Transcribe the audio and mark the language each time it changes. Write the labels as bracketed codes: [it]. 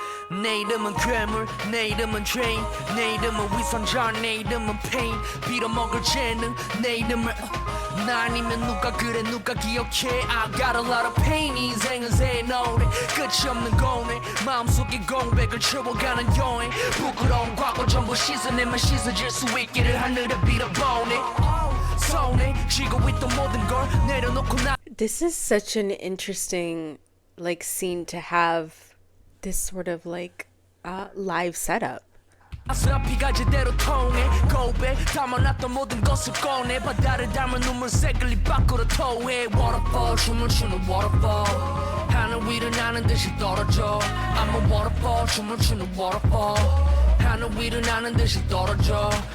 [ko] 내 이름은 괴물 내 이름은 죄인 내 이름은 위선자 내 이름은 pain 빌어먹을 재능 내 이름을 나 아니면 누가 그래 누가 기억해 [en] I got a lot of pain [ko] 인생은 새 노래 끝이 없는 고뇌 마음속에 공백을 채워가는 여행 부끄러운 과거 전부 씻어내면 씻어질 수 있기를 하늘에 빌어보네 서운해 쥐고 있던 모든 걸 내려놓고 나 [en] This is such an interesting like scene to have this sort of like live setup. [ko] 피가 제대로 통해 고백 담아놨던 모든 것을 꺼내 바다를 닮은 눈물색을 입 밖으로 토해 Waterfall 춤을 추는 Waterfall 하늘 위를 나는 듯이 떨어져 [en] I'm a Waterfall [ko] 춤을 추는 Waterfall 하늘 위를 나는 듯이 떨어져